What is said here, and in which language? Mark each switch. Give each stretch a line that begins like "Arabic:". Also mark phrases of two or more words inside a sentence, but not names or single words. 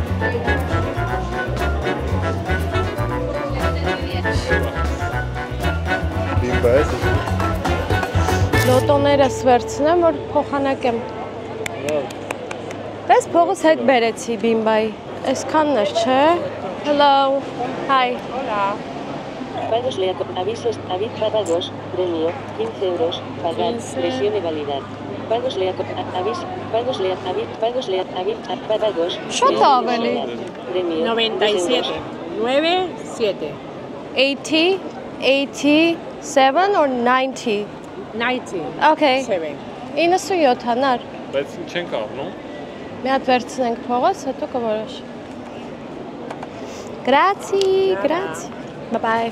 Armenian: Բիմբա ես։ Լոտոներս վերցնեմ, որ փոխանակեմ։ Պես փողս հետ բերեցի բիմբայի։ Այսքանն էր, չէ։ Hello.
English: Hi. Hola.
Spanish: Pagos avisos, pagos, premio, 15 euros, pagar, presión y validar. Pagos pagos.
Armenian: Շատ ավելի։
Spanish: Premio, 97. 97.
English: 80, 87 or 90? 90. Okay. 7.
Armenian: 97 հանար։ Բայց չենք առնում։ Մի հատ վերցնենք փողս, հետո կորոշ։
Italian: Grazie, grazie.
English: Bye bye.